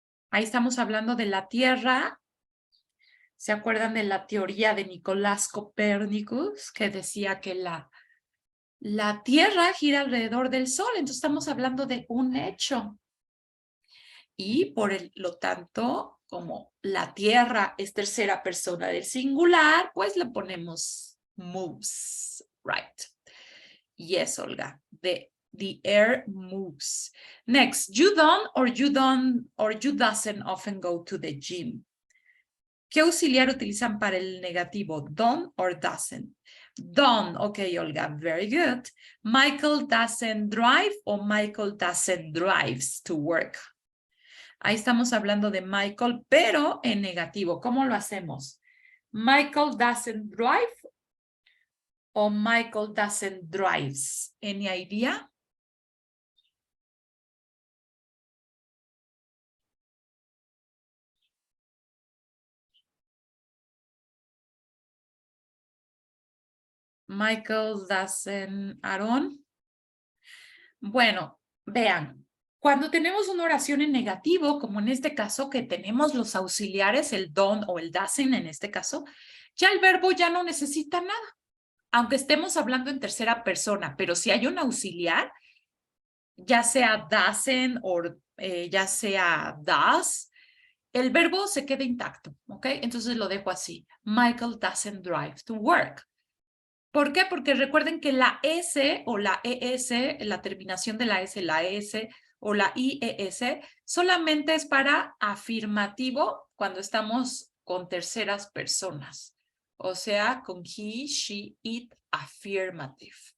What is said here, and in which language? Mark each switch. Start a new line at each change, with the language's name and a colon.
Spanish: Ahí estamos hablando de la Tierra. ¿Se acuerdan de la teoría de Nicolás Copérnicus que decía que la Tierra gira alrededor del Sol? Entonces estamos hablando de un hecho. Y por lo tanto, como la Tierra es tercera persona del singular, pues le ponemos moves,
English: right? Yes, Olga. The air moves. Next, you don't or you doesn't often go to the gym.
Spanish: ¿Qué auxiliar utilizan para el negativo?
English: Don't or doesn't? Don't. Okay, Olga. Very good. Michael doesn't drive or Michael doesn't drives to work.
Spanish: Ahí estamos hablando de Michael, pero en negativo. ¿Cómo lo hacemos? Michael doesn't drive or Michael doesn't drives.
English: Any idea? Michael doesn't, Aaron.
Spanish: Bueno, vean, cuando tenemos una oración en negativo, como en este caso que tenemos los auxiliares, el don't o el doesn't en este caso, ya el verbo ya no necesita nada, aunque estemos hablando en tercera persona, pero si hay un auxiliar, ya sea doesn't o ya sea does, el verbo se queda intacto, ¿ok? Entonces lo dejo así.
English: Michael doesn't drive to work.
Spanish: ¿Por qué? Porque recuerden que la S o la ES, la terminación de la S o la IES, solamente es para afirmativo cuando estamos con terceras personas. O sea, con he, she, it,
English: affirmative.